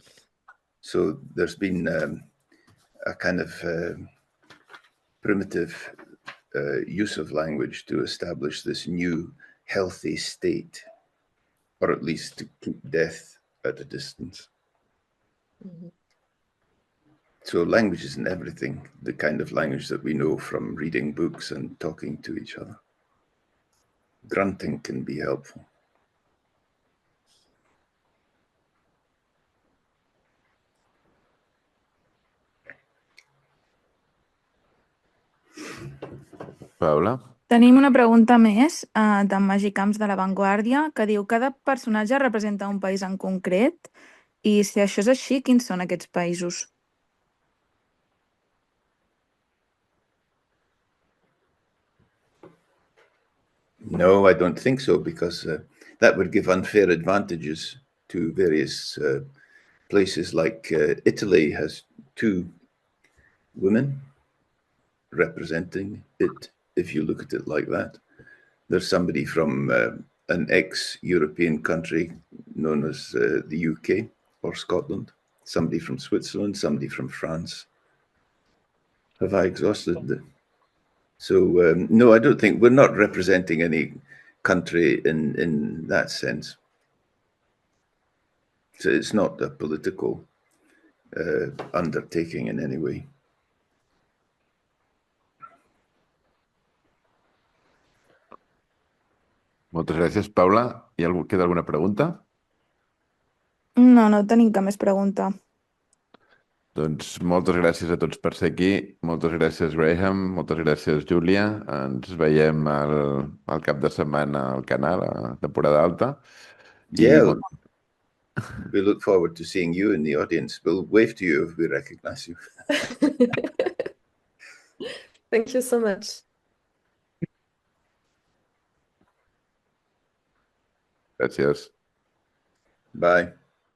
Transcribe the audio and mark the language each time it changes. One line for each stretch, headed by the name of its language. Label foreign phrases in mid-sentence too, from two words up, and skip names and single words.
English: So there's been a kind of primitive use of language to establish this new healthy state, or at least to keep death at a distance. Mm-hmm. So language isn't everything, the kind of language that we know from reading books and talking to each other. Grunting can be helpful. Paula?
Catalan: Tenim una pregunta més d'en Magicamps de La Vanguardia que diu: cada personatge representa un país en concret i si això és així, quins són aquests països?
English: No, I don't think so, because that would give unfair advantages to various places. Like Italy has 2 women representing it, if you look at it like that. There's somebody from an ex-European country known as the UK or Scotland, somebody from Switzerland, somebody from France. Have I exhausted the... So no, I don't think we're not representing any country in that sense. So it's not a political undertaking in any way.
Catalan: Moltes gràcies, Paula. Queda alguna pregunta? No, no tenim cap més pregunta. Doncs moltes gràcies a tots per ser aquí. Moltes gràcies, Graham. Moltes gràcies, Giulia. Ens veiem al cap de setmana al canal, a Temporada Alta.
English: Yeah, we look forward to seeing you in the audience. We'll wave to you if we recognize you. Thank you so much.
Catalan: Gràcies.
English: Bye.